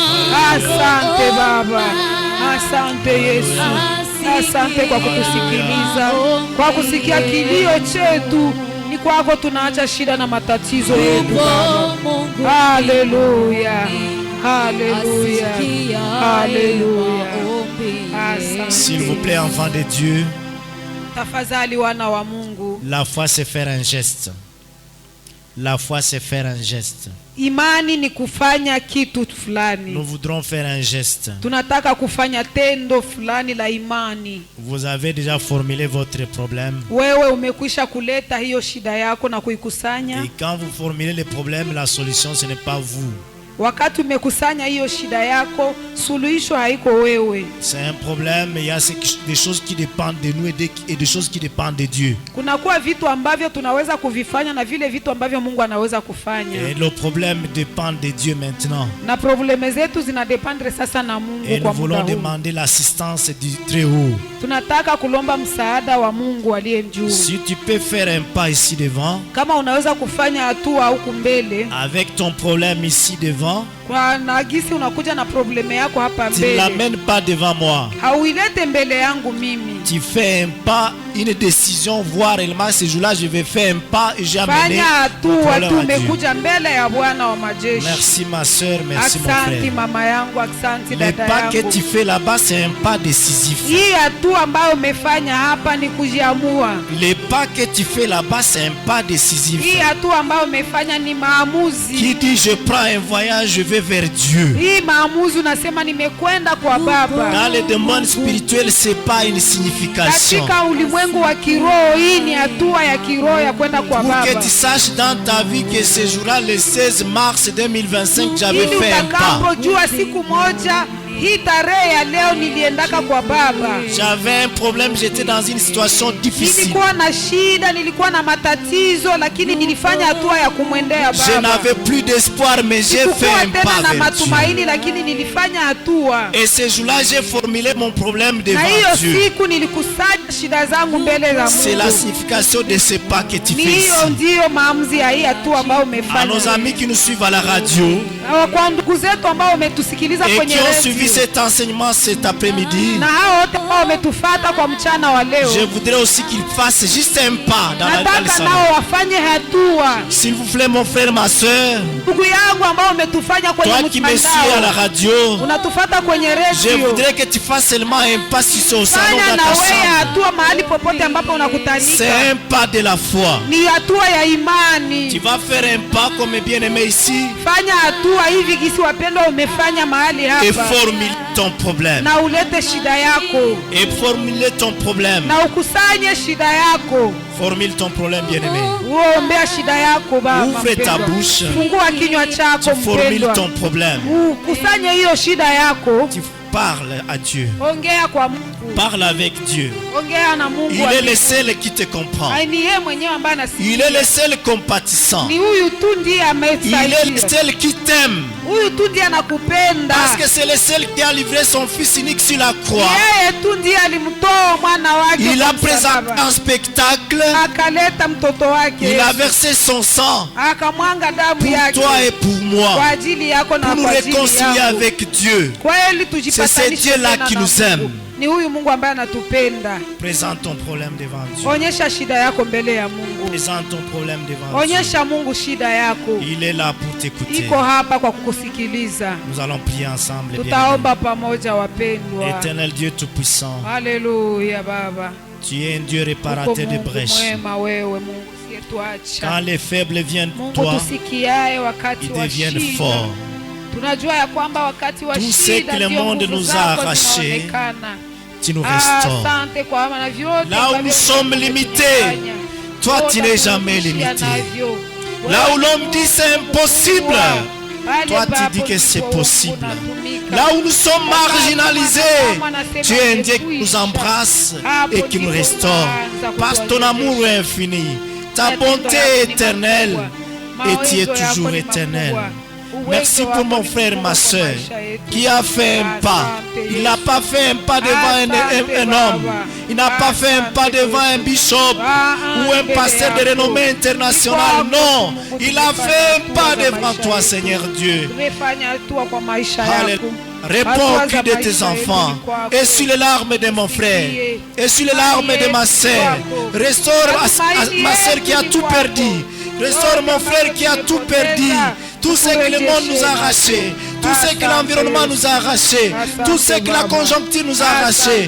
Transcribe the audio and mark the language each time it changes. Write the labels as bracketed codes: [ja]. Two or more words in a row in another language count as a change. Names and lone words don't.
[sw] Asante Baba, asante Yesu, asante kwa kutusikiliza, kwa kusikia kilio chetu. Ni kwako tunaacha shida na matatizo yetu Baba. Haleluya, haleluya, haleluya. [fr] S'il vous plaît, enfants de Dieu, [sw] Tafadhali wana wa Mungu, [fr] la foi c'est faire un geste. La foi c'est faire un geste. [sw] imani ni kufanya kitu fulani. [fr] Nous voudrons faire un geste. [sw] Tunataka kufanya tendo fulani la imani. [fr] Vous avez déjà formulé votre problème. [sw] Wewe umekwisha kuleta hiyo shida yako na kuikusanya. [fr] Et quand vous formulez le problème, la solution ce n'est pas vous. [sw] Wakati umekusanya hiyo shida yako, suluhisho haiko wewe. [fr] C'est un problème, il y a des choses qui dépendent de nous et des choses qui dépendent de Dieu. [sw] Kunakuwa vitu ambavyo tunaweza kuvifanya na vile vitu ambavyo Mungu anaweza kufanya. [fr] Et le problème dépend de Dieu maintenant. [sw] Na probleme zetu zinadependre sasa na Mungu [fr] Et nous [sw] kwa muda [fr] voulons [sw] huu. [fr] demander l'assistance du Très-Haut. [sw] Tunataka kulomba msaada wa Mungu aliye juu. [fr] Si tu peux faire un pas ici devant, [sw] Kama unaweza kufanya hatua huku mbele, [fr] avec ton problème ici devant, [sw] kwa nagisi unakuja na probleme yako hapa [fr] tu ne [sw] mbele, [fr] l'amènes pas devant moi. [sw] hauilete mbele yangu mimi. [fr] tu fais un pas, une décision, voir réellement ce jour-là, je vais faire un pas et j'ai amené [sw] fanya [fr] mon [sw] hatua, [fr] problème à Dieu. [sw] tumekuja mbele ya Bwana wa majeshi. [fr] Merci ma soeur, merci mon [sw] Aksanti [fr] frère. [sw] mama yangu, aksanti [fr] Le [sw] dada [fr] pas que [sw] yangu. [fr] tu fais là-bas, c'est un pas décisif. [sw] Hii hatua ambayo umefanya hapa ni kujiamua. [fr] Le pas que tu fais là-bas, c'est un pas décisif. [sw] Hii hatua ambayo umefanya ni [fr] Qui [sw] maamuzi. [fr] dit je prends un voyage, je vais vers Dieu. [sw] Hii maamuzi unasema nimekwenda kwa Baba. [fr] Dans le domaine spirituel, c'est pas une signification. [sw] Katika ulimwengu wa kiroho, hii ni hatua ya kiroho ya kwenda kwa [fr] Pour que [sw] Baba. [fr] tu saches dans ta vie que ce jour-là, le 16 mars 2025, j'avais [sw] Ili [fr] fait un pas. [sw] utakapojua siku moja hii tarehe ya leo niliendaka kwa Baba. [fr] J'avais un problème, j'étais dans une situation difficile. [sw] Nilikuwa na shida, nilikuwa na matatizo, lakini nilifanya hatua ya kumwendea [fr] Je [sw] Baba. [fr] n'avais plus d'espoir, mais j'ai fait [sw] Sikukuwa [fr] un [sw] tena [fr] pas [sw] na [fr] vers Dieu. [sw] matumaini, lakini nilifanya hatua. [fr] Et ce jour-là, j'ai formulé mon problème [sw] Na [fr] devant [sw] hiyo [fr] Dieu. [sw] siku nilikusanya shida zangu mbele za [fr] C'est la [sw] Mungu. [fr] signification de ce pas que tu [sw] Ni [fr] fais [sw] hiyo [fr] ici. [sw] ndiyo maamuzi ya hii hatua ambayo [fr] À nos [sw] umefanya. [fr] amis qui nous suivent à la radio [sw] Na kwa ndugu zetu ambao wametusikiliza [fr] et [sw] kwenye [fr] qui ont suivi [sw] redio [fr] cet enseignement cet après-midi, [sw] na hao wote ambao wametufuata kwa mchana wa leo, [fr] je voudrais aussi qu'ils fassent juste un pas dans le [sw] nataka [fr] salon. [sw] nao wafanye hatua. [fr] S'il vous plaît, mon frère, ma soeur, [sw] Ndugu yangu ambao umetufanya kwenye [fr] toi qui me suis à la [sw] mtandao, [fr] radio, [sw] unatufuata kwenye [fr] je [sw] redio, [fr] voudrais que tu fasses seulement un pas sur ce salon [sw] fanya [fr] dans [sw] na [fr] ta [sw] wewe [fr] chambre. [sw] hatua mahali popote ambapo unakutanika. [fr] C'est un pas de la foi. [sw] Ni hatua ya [fr] Tu [sw] imani. [fr] vas faire un pas comme bien-aimé ici [sw] Fanya hatua hivi gisi wapendwa umefanya mahali [fr] et [sw] hapa, [fr] formule ton problème. [sw] na ulete shida yako [fr] Et formule ton problème. [sw] na ukusanye shida yako. [fr] Formule ton problème, bien-aimé. [sw] Uombea shida yako baba [fr] Ouvre ta [sw] mpendwa. [fr] bouche. [sw] Fungua kinywa chako [fr] Tu formules [sw] mpendwa. [fr] ton problème. [sw] Ukusanye hiyo shida yako. [fr] Tu parles à Dieu. [sw] Ongea kwa Mungu. [fr] Parle avec Dieu. [sw] Ongea na Mungu. [fr] Il est le seul qui te comprend. Ai, [sw] ni yeye mwenyewe ambaye [fr] Il est le [sw] anasikia. [fr] seul compatissant. [sw] Ni huyu tu ndiye [fr] Il est le [sw] amesaidia. [fr] seul qui t'aime. [sw] Huyu tu ndiye anakupenda. [fr] Parce que c'est le seul qui a livré son fils unique sur la croix. [sw] Yeye tu ndiye alimtoa mwana wake [fr] Il [sw] kwa [fr] a présenté [sw] msalaba. [fr] un spectacle. [sw] Akaleta mtoto wake. [fr] Il a versé son sang [sw] Akamwanga damu [fr] pour [sw] yake [fr] toi et pour [sw] kwa [fr] moi. [sw] ajili yako na [fr] Pour nous [sw] kwa ajili [fr] réconcilier [sw] yako. [fr] avec Dieu. [sw] Kweli [fr] C'est ce [sw] tujipatanishe [fr] Dieu-là [sw] tena [fr] qui [sw] na [fr] nous [sw] Mungu. [fr] aime. [sw] Ni huyu Mungu ambaye anatupenda. [fr] Présente ton problème devant Dieu. [sw] Onyesha shida yako mbele ya Mungu. [fr] Présente ton problème devant Dieu. [sw] Onyesha Mungu shida yako. [fr] Il est là pour t'écouter. [sw] Iko hapa kwa kukusikiliza. [fr] Nous allons prier ensemble. bien-aimés. [sw] Tutaomba pamoja wapendwa. [fr] Éternel Dieu Tout-Puissant, [sw] Haleluya Baba. [fr] tu es un Dieu [sw] Uko [fr] réparateur de [sw] Mungu [fr] brèches. [sw] mwema wewe, Mungu [fr] Quand [sw] siyetuacha. [fr] les faibles viennent [sw] Mungu [fr] toi, [sw] tusikiaye wakati [fr] ils [sw] wa [fr] deviennent [sw] shida. [fr] forts. [sw] Tunajua ya kwamba wakati wa [fr] Tout ce [sw] shida [fr] que le [sw] ndio [fr] monde [sw] nguvu [fr] nous a [sw] zako [fr] arraché, [sw] zinaonekana. [fr] Tu nous restaures. [sw] Asante kwa maana vyote [fr] Là où [sw] ambavyo [fr] nous sommes limités, [sw] tumefanya. [fr] toi [sw] Wote [fr] tu n'es jamais [sw] tunarudishia [fr] limité. [sw] navyo. [fr] Là où l'homme dit c'est impossible, [sw] Pale [fr] toi tu [sw] ambapo [fr] dis que c'est [sw] tuko [fr] possible. [sw] unatumika. [fr] Là où nous sommes marginalisés, tu es un Dieu qui nous [sw] Imekwisha. [fr] embrasse [sw] Hapo [fr] et qui nous [sw] ndipo [fr] restaure. [sw] unaanza [fr] Parce que ton [sw] kutuwezesha. [fr] amour est infini, ta [sw] Matendo [fr] bonté [sw] yako [fr] est [sw] ni [fr] éternelle [sw] makubwa. [fr] et tu es [sw] Mawezo yako [fr] toujours [sw] ni [fr] éternel. [sw] makubwa. Uwezo [fr] Merci pour [sw] wako [fr] mon [sw] ni [fr] frère, [sw] mkubwa [fr] ma [sw] kwa [fr] soeur, [sw] maisha yetu. [fr] qui a fait un pas. [sw] Asante, [fr] Il n'a [sw] Yesu. [fr] pas fait un pas devant un homme. Il n'a pas fait un pas devant un bishop ou un pasteur de renommée internationale. Non, il a fait un pas devant toi, Seigneur Dieu. [sw] Tumefanya hatua kwa maisha [fr] Alléluia. [sw] yako. [fr] Réponds au [sw] Hatua [fr] cri [sw] za [fr] de tes [sw] maisha yetu [fr] enfants. [sw] ni kwako. [fr] Essuie les larmes de mon frère. Essuie les larmes de ma sœur. Restaure ma sœur qui a tout perdu. Restaure mon frère qui a tout perdu. Tout ce que le monde nous a arraché. Tout ce que l'environnement nous a arraché. Tout ce que la conjoncture nous a arraché.